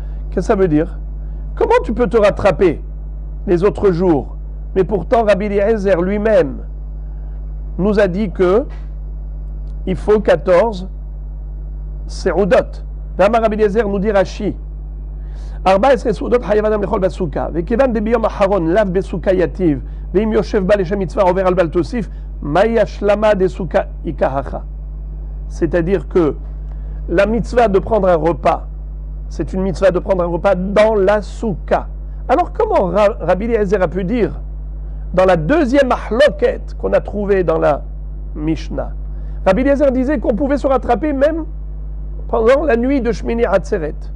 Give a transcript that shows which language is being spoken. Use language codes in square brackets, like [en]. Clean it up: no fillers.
[fr] Qu'est-ce que ça veut dire? Comment tu peux te rattraper les autres jours Mais pourtant, Rabbi Eliezer lui-même nous a dit que il faut 14 seudot. Rabbi Eliezer nous dit Rashi. [he] 14 סעודות חייב אדם לאכול בסוכה, וכיוון דביום האחרון לאו בסוכה יתיב, ואם יושב בה לשם מצווה עובר על בל תוסיף, מהי השלמה דסוכה יקהכה. [fr] C'est-à-dire que la mitzvah de prendre un repas, c'est une mitzvah de prendre un repas dans la soukha. Alors comment Rabbi Eliezer a pu dire dans la deuxième mahloket qu'on a trouvée dans la Mishnah, Rabbi Eliezer disait qu'on pouvait se rattraper même pendant la nuit de Shmini Atzeret.